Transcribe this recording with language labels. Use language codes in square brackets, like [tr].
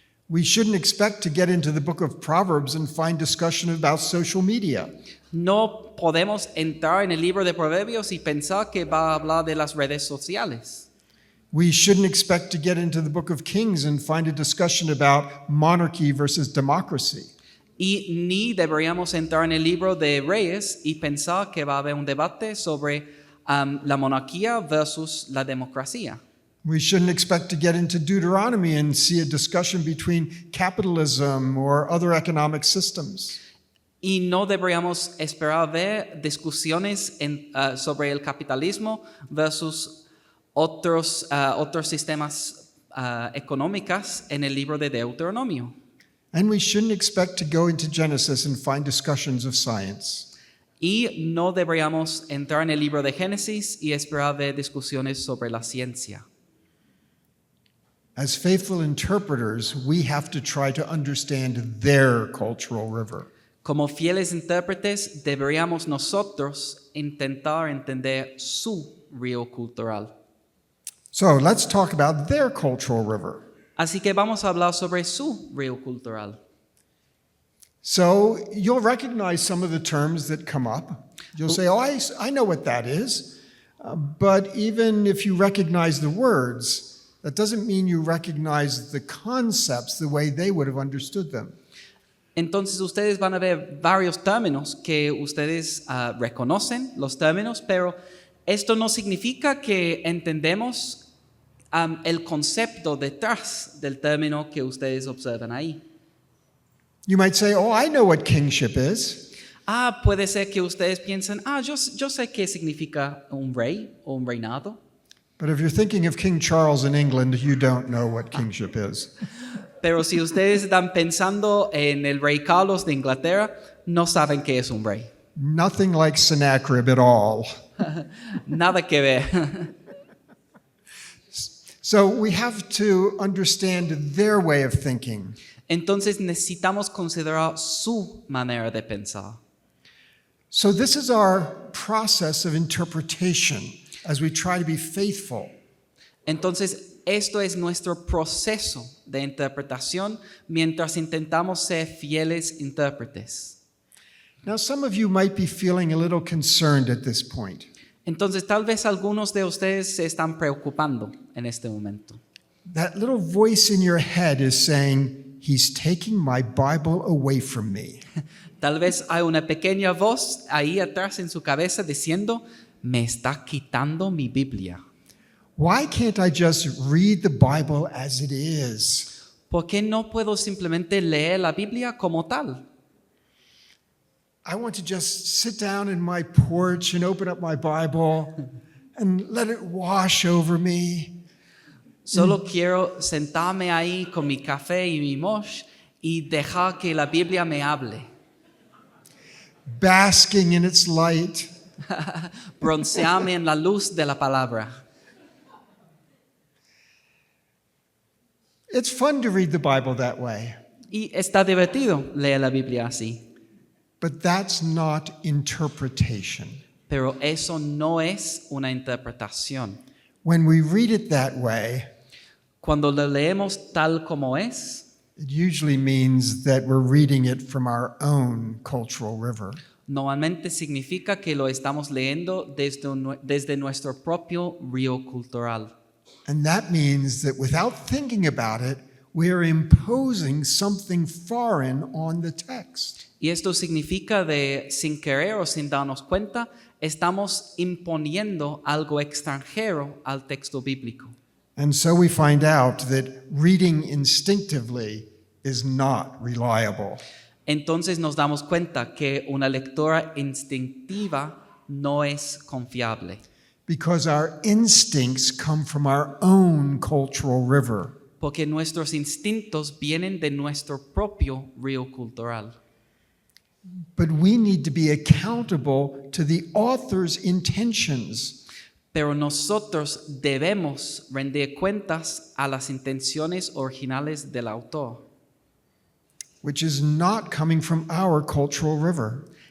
[en] We shouldn't expect to get into the book of Proverbs and find discussion about social media. [es] No podemos entrar en el libro de Proverbios y pensar que va a hablar de las redes sociales. [en] We shouldn't expect to get into the book of Kings and find a discussion about monarchy versus democracy. [es] Y ni deberíamos entrar en el libro de Reyes y pensar que va a haber un debate sobre la monarquía versus la democracia. [en] We shouldn't expect to get into Deuteronomy and see a discussion between capitalism or other economic systems. [es] Y no deberíamos esperar ver discusiones sobre el capitalismo versus otros sistemas económicos en el libro de Deuteronomio. [en] And we shouldn't expect to go into Genesis and find discussions of science. [es] Y no deberíamos entrar en el libro de Génesis y esperar ver discusiones sobre la ciencia. [en] As faithful interpreters, we have to try to understand their cultural river. [es] Como fieles intérpretes, deberíamos nosotros intentar entender su río cultural. [en] So let's talk about their cultural river. [es] Así que vamos a hablar sobre su río cultural. [en] So you'll recognize some of the terms that come up. You'll say, oh, I know what that is. But even if you recognize the words, that doesn't mean you recognize the concepts the way they would have understood them. [es] Entonces ustedes van a ver varios términos que ustedes reconocen, los términos, pero esto no significa que entendemos el concepto detrás del término que ustedes observan ahí. [en] You might say, oh, I know what kingship is. [es] Puede ser que ustedes piensen, yo sé qué significa un rey o un reinado. [en] But if you're thinking of King Charles in England, you don't know what kingship is. [es] Pero si ustedes están pensando en el rey Carlos de Inglaterra, no saben qué es un rey. [en] Nothing like Sennacherib at all. [es] Nada que ver. [en] So we have to understand their way of thinking. [es] Entonces necesitamos considerar su manera de pensar. [en] So this is our process of interpretation as we try to be faithful. [es] Entonces esto es nuestro proceso de interpretación mientras intentamos ser fieles intérpretes. [en] Now, some of you might be feeling a little concerned at this point. [es] Entonces tal vez algunos de ustedes se están preocupando en este momento. [en] That little voice in your head is saying, he's taking my Bible away from me. [es] Tal vez hay una pequeña voz ahí atrás en su cabeza diciendo, me está quitando mi Biblia. [en] Why can't I just read the Bible as it is? [es] ¿Por qué no puedo simplemente leer la Biblia como tal? [en] I want to just sit down in my porch and open up my Bible and let it wash over me. [es] Solo quiero sentarme ahí con mi café y mi mosh y dejar que la Biblia me hable. [en] Basking in its light. [es] Broncearme en la luz de la palabra. [en] It's fun to read the Bible that way, [es] Y está divertido leer la Biblia así. [en] but that's not interpretation. [es] Pero eso no es una interpretación. [en] When we read it that way, [es] Cuando lo leemos tal como es, [en] it usually means that we're reading it from our own cultural river. [es] normalmente significa que lo estamos leyendo desde nuestro propio río cultural. [en] And that means that without thinking about it, we're imposing something foreign on the text. [es] Y esto significa sin querer o sin darnos cuenta, estamos imponiendo algo extranjero al texto bíblico. [en] And so we find out that reading instinctively is not reliable. [es] Entonces nos damos cuenta que una lectura instintiva no es confiable, [en] Because our instincts come from our own cultural river. [es] porque nuestros instintos vienen de nuestro propio río cultural. [en] But we need to be accountable to the author's intentions. [es] Pero nosotros debemos rendir cuentas a las intenciones originales del autor. [en] Which is not coming from our cultural river.